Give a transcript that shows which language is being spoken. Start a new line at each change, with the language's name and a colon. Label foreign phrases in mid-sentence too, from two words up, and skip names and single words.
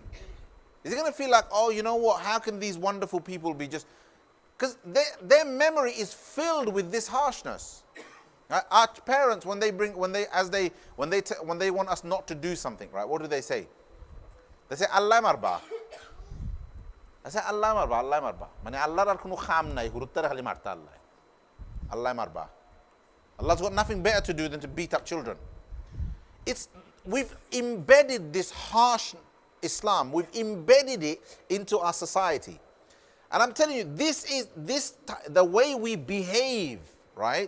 English: Is he going to feel like, oh, you know what, how can these wonderful people be just... Because their memory is filled with this harshness. Our parents, when they want us not to do something, right? What do they say? They say,
Mandingo: Allah marba.
English: They say,
Mandingo: Allah marba, Allah marba. Mane Allah rar kunu kham nai, huruttar khali marta Allah.
English: Allah marba. Allah's got nothing better to do than to beat up children. We've embedded this harsh Islam, we've embedded it into our society. And I'm telling you, the way we behave, right?